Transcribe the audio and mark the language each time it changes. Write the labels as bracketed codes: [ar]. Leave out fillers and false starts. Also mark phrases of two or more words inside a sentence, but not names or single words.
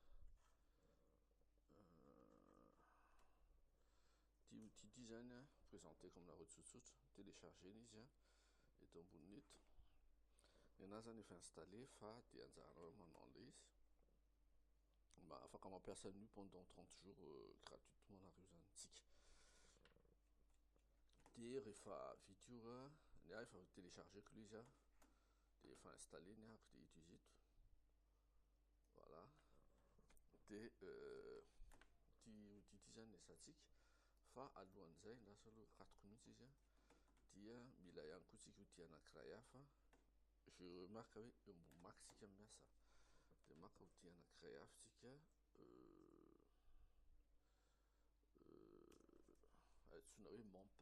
[mg] Ty outil ty zany a présenteko aminareo tsotsotra, télécharger izy a eto amboniny eto. Ny anazy zany efa installé fa de anjaranao manao an'le izy. Afaka mampiasa an'io [fr] pendant 30 jours gratuitement [mg] anareo zany tsika. De rehefa vita io ny efa téléchargeko le izy a de efa installé ny ary de utiliser eto. Voilà. De ty outil ty zany esantsika fa alohan'izay lasa aloha ratoko mihitsy izy a dia mila ihany koa tsika outil anankiray hafa. [fr] Je remarque [mg] hoe eo ambony Mac tsika miasa de maka outil anankiray hafa tsika antsoina hoe MAMP.